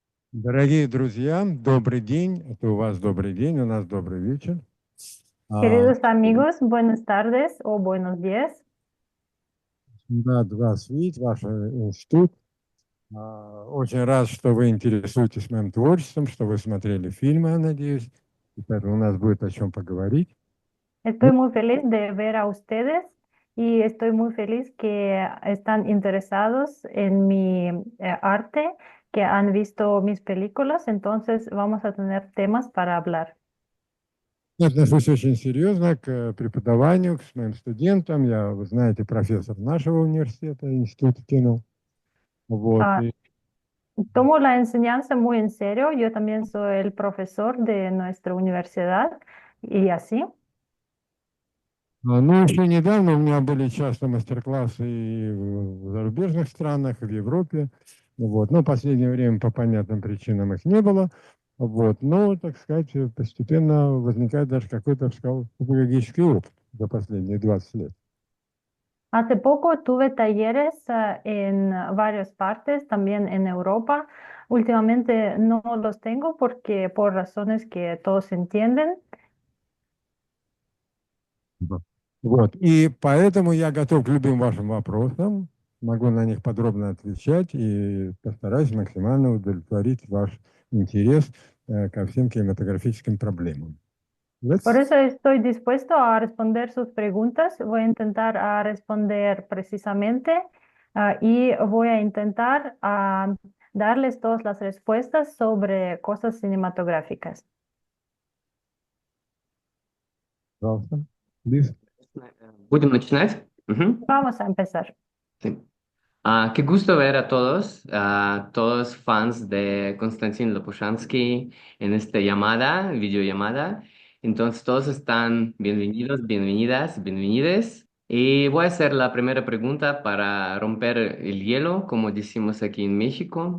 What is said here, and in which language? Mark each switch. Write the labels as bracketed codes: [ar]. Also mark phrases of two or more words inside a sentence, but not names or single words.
[ru] Дорогие друзья, добрый день. Это у вас добрый день, у нас добрый вечер. А, [es] Queridos amigos, buenas tardes o buenos días. [ru] Рад вас видеть, ваш институт. Очень рад, что вы интересуетесь моим творчеством, что вы смотрели фильмы, я надеюсь. И поэтому у нас будет о чем поговорить. [es] Estoy muy feliz de ver a ustedes y estoy muy feliz que están interesados en mi arte, que han visto mis películas, entonces vamos a tener temas para hablar. [ru] Я отношусь очень серьезно к преподаванию, к моим студентам. Я, вы знаете, профессор нашего университета, Института кино. Вот. [es] Ah, tomo la enseñanza muy en serio, yo también soy el profesor de nuestra universidad y así. [ru] Ну, еще недавно у меня были часто мастер-классы и в зарубежных странах, и в Европе. Вот. Но в последнее время по понятным причинам их не было. Вот. Но, так сказать, постепенно возникает даже какой-то, я бы сказал, педагогический опыт за последние 20 лет. [es] Hace poco tuve talleres en varias partes, también en Europa. Últimamente no los tengo porque por razones que todos entienden. [ru] Да. Вот. И поэтому я готов к любым вашим вопросам, могу на них подробно отвечать и постараюсь максимально удовлетворить ваш интерес ко всем кинематографическим проблемам. [es] Por [en] Let's [es] eso estoy dispuesto a responder sus preguntas. Voy a intentar responder precisamente y voy a intentar darles todas las respuestas sobre cosas cinematográficas. [ru] Пожалуйста. Please. Будем начинать? [es] Vamos a empezar. Sí. Qué gusto ver a todos fans de Konstantin Lopushansky en esta llamada, videollamada. Entonces, todos están bienvenidos, bienvenidas, bienvenides. Y voy a hacer la primera pregunta para romper el hielo, como decimos aquí en México.